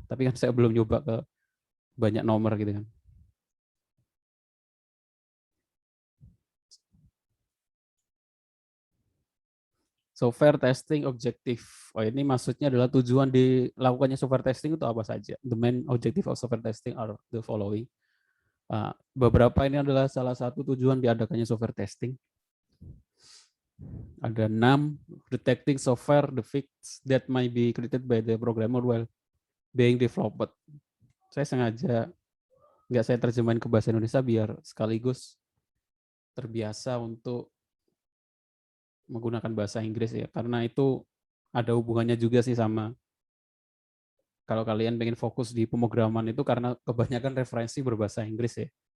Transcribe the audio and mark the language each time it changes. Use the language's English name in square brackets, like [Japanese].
[Indonesian] Tapi kan saya belum nyoba ke banyak nomor gitu kan. Software testing objektif. Oh, ini maksudnya adalah tujuan dilakukannya software testing itu apa saja. [English] The main objective of software testing are the following. [Indonesian] Beberapa ini adalah salah satu tujuan diadakannya software testing. Ada 6, [English] detecting software defects that might be created by the programmer while being developed. [Indonesian] Saya sengaja nggak saya terjemahin ke bahasa Indonesia biar sekaligus terbiasa untuk menggunakan bahasa Inggris ya, karena itu ada hubungannya juga sih sama kalau kalian pengen fokus di pemrograman itu, karena kebanyakan referensi berbahasa Inggris ya.